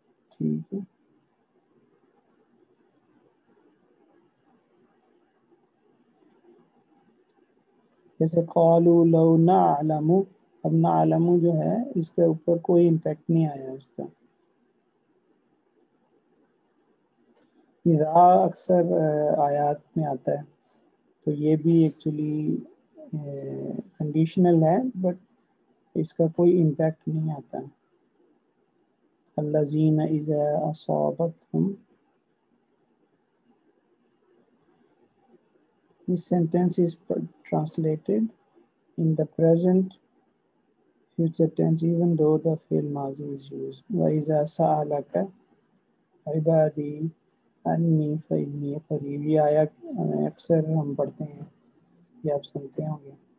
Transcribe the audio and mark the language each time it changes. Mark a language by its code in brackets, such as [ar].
[ur] ٹھیک ہے، جیسے [ar] قالوا لو نعلم، [ur] اب نعلم جو ہے اس کے اوپر کوئی امپیکٹ نہیں آیا اس کا. اذا اکثر آیات میں آتا ہے تو یہ بھی ایکچولی کنڈیشنل ہے، بٹ اس کا کوئی امپیکٹ نہیں آتا. [ar] الذین اذا اصابتهم، [en] this sentence is translated in the present future tense even though the fi'l mazi is used. [ar] وَإِذَا سَأَلَكَ عِبَادِي انی فإنی قریب، [ur] یہ آیا اکثر ہم پڑھتے ہیں، یہ آپ سنتے ہوں گے.